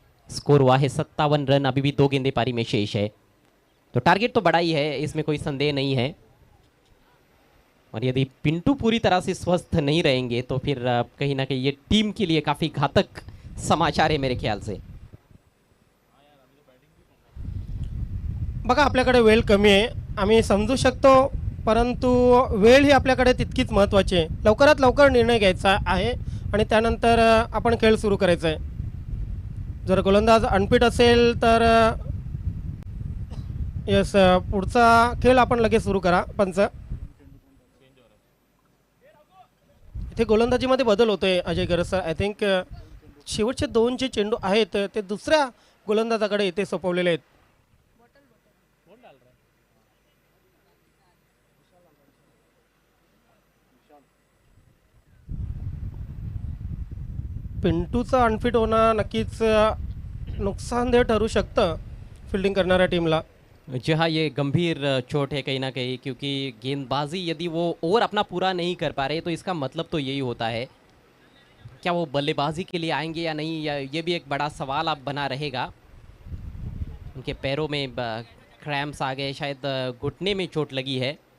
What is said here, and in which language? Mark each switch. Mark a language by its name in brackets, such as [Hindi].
[Hindi] Score हुआ है 57 run. अभी भी 2 गेंदें पारी में शेष है. तो टारगेट तो बड़ा ही है, इसमें कोई संदेह नहीं है. और यदि पिंटू पूरी तरह से स्वस्थ नहीं रहेंगे तो फिर कहीं ना कहीं ये टीम के लिए काफ़ी घातक समाचार है मेरे ख्याल से. [Marathi] बघा आपल्याकडे वेळ कमी आहे, आम्ही समजू शकतो, परंतु वेळ ही आपल्याकडे तितकीच महत्त्वाची आहे. लवकरात लवकर निर्णय घ्यायचा आहे आणि त्यानंतर आपण खेळ सुरू करायचा आहे. जर गोलंदाज अनफिट असेल तर यस पुढचा खेळ आपण लगेच सुरू करा. पंच इथे गोलंदाजीमध्ये बदल होतोय अजय गरज सर. [English] I think [Marathi] शेवटचे 2 जे चेंडू आहेत ते दुसऱ्या गोलंदाजाकडे इथे सोपवलेले आहेत. पिंटूचं अनफिट होणं नक्कीच नुकसानदेह ठरू शकतं फील्डिंग करणाऱ्या टीमला. [Hindi] जी हाँ, ये गंभीर चोट है कहीं ना कहीं, क्योंकि गेंदबाजी यदि वो ओवर अपना पूरा नहीं कर पा रहे तो इसका मतलब तो यही होता है. क्या वो बल्लेबाजी के लिए आएंगे या नहीं, या ये भी एक बड़ा सवाल अब बना रहेगा. उनके पैरों में क्रैम्प्स आ गए, शायद घुटने में चोट लगी है.